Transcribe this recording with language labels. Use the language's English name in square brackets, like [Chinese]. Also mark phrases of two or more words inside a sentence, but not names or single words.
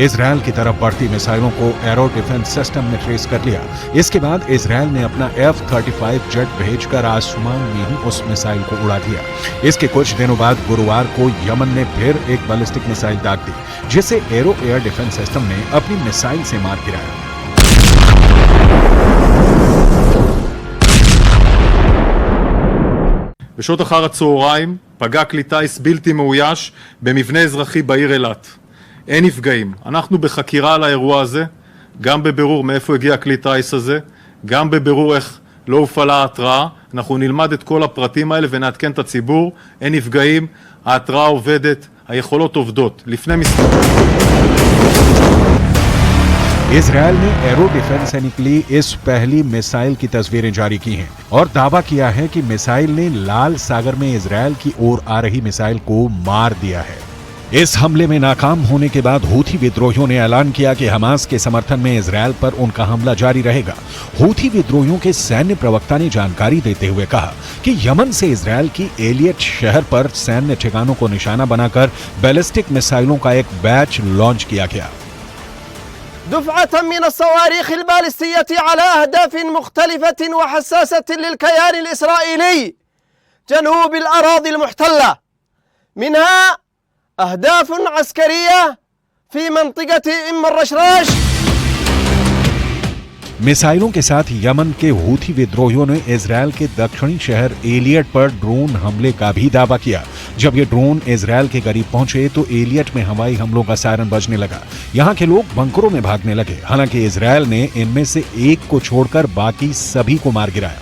[Hindi] इजरायल की तरफ बढ़ती मिसाइलों को एरो [English] defense system [Hindi] ने ट्रेस कर लिया। इसके बाद इजरायल ने अपना F-35 जेट भेजकर आसमान में ही उस मिसाइल को उड़ा दिया। इसके कुछ दिनों बाद गुरुवार को यमन ने फिर एक [English] ballistic missile [Hindi] दाग दी जिसे एरो [English] air defense system [Hindi] ने अपनी मिसाइल से मार गिराया। [Hebrew] בשעות אחר הצהריים פגע כלי טיס בלתי מאויש במבנה אזרחי בעיר אילת. אין נפגעים. אנחנו בחקירה על האירוע הזה, גם בבירור מאיפה הגיע הכלי טיס הזה, גם בבירור איך לא הופעלה ההתראה. אנחנו נלמד את כל הפרטים האלה ונעדכן את הציבור. אין נפגעים, ההתראה עובדת, היכולות עובדות. לפני [Hindi] इजरायल ने एरो डिफेंस से निकली इस पहली मिसाइल की तस्वीरें जारी की हैं और दावा किया है कि मिसाइल ने लाल सागर में इजरायल की ओर आ रही मिसाइल को मार दिया है। इस हमले में नाकाम होने के बाद हूथी विद्रोहियों ने ऐलान किया कि हमास के समर्थन में इजरायल पर उनका हमला जारी रहेगा। हूथी विद्रोहियों के सैन्य प्रवक्ता ने जानकारी देते हुए कहा कि यमन से इजरायल की एलियट शहर पर सैन्य ठिकानों को निशाना बनाकर बैलिस्टिक मिसाइलों का एक बैच लॉन्च किया गया। [Arabic] دفعة من الصواريخ البالستية على أهداف مختلفة وحساسة للكيان الإسرائيلي جنوب الأراضي المحتلة، منها أهداف عسكرية في منطقة أم الرشراش। [Hindi] मिसाइलों के साथ यमन के हूथी विद्रोहियों ने इजरायल के दक्षिणी शहर एलियट पर ड्रोन हमले का भी दावा किया। जब ये ड्रोन इजरायल के करीब पहुंचे तो एलियट में हवाई हमलों का सायरन बजने लगा। यहां के लोग बंकरों में भागने लगे। हालांकि इजरायल ने इनमें से एक को छोड़कर बाकी सभी को मार गिराया।